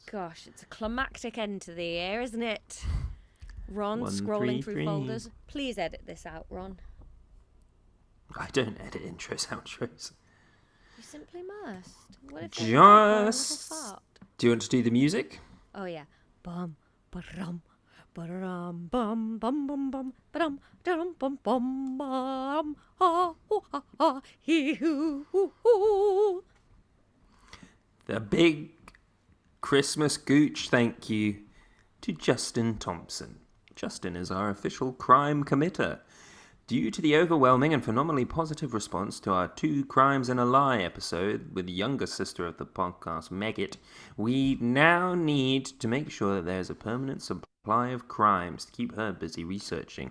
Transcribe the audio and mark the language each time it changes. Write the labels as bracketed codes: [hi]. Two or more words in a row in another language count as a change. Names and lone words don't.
[en] Gosh, it's a climactic end to the year, isn't it? Ron, 1, scrolling 3, through 3. folders. Please edit this out, Ron. I don't edit intros, outros. You simply must. What if they a little Just... fart? Do you want to do the music? Oh yeah. Bum ba-rum ba-rum bum bum bum bum ba-dum da-dum bum bum bum ha hoo ha ha hee hoo hoo hoo. The big Christmas gooch thank you to Justin Thompson. Justin is our official crime committer. Due to the overwhelming and phenomenally positive response to our 2 Crimes and a Lie episode with the younger sister of the podcast, Megget, we now need to make sure that there's a permanent supply of crimes to keep her busy researching.